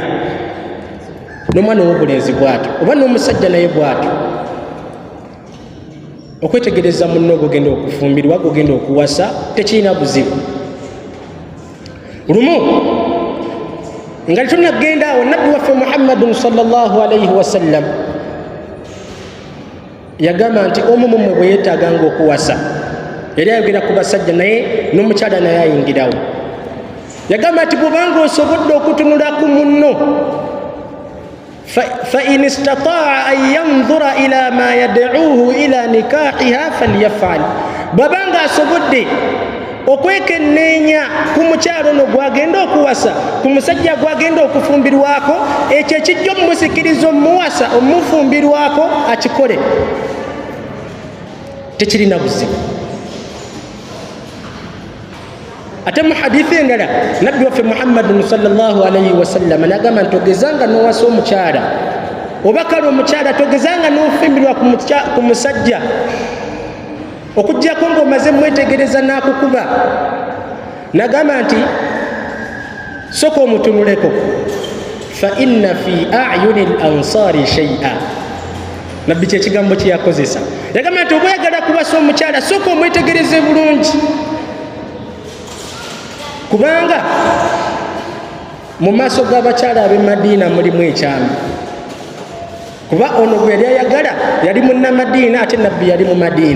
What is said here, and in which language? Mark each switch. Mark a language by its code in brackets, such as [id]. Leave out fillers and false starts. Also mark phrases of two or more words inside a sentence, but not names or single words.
[lg] N'omwana ow'obulenzi bw'atyo oba n'omusajja naye bw'atyo. Okwetegereza munno gogenda okufumbirwa, gogenda okuwasa tekirina buzibu. Lumu nga tunagenda awo nabbi waffe [ar] محمد صلى الله عليه وسلم [lg] yagamba nti omu mumwe bwe yeetaaganga okuwasa, era ayogera ku basajja naye n'omukyala naye ayingirawo, yagamba nti bw'obanga osobodde okutunula ku munno [ar] فإن استطاع أن ينظر إلى ما يدعوه إلى نكاحها فليفعل. [lg] Babanga asobodde okwekenneenya ku mukyalo ono gwagenda okuwasa, ku musajja gwagenda okufumbirwako, ekyo ekijja omusikiriza omuwasa omufumbirwako akikole, tekirina buzibu. Ate mu hadithi endala nabbi waffe [ar] محمد صلى الله عليه وسلم [lg] nagamba nti togezanga n'owasa omukyala oba kale omukyala togezanga n'ofumbirwa ku musajja okuggyako ng'omaze mwetegereza n'akukuba. Nagamba nti soka omutunuleko, [ar] فإن في أعين الأنصار شيئا. [lg] Nabbi kyekigambo kye yakozesa, yagamba nti oba oyagala kuwasa omukyala soka omwetegereze bulungi, kubanga mu maaso g'abakyala ab'e Madiina mulimu ekyama. Kuba ono gwe yali ayagala yali munnamadiina ate nabbi yali mu Madiina.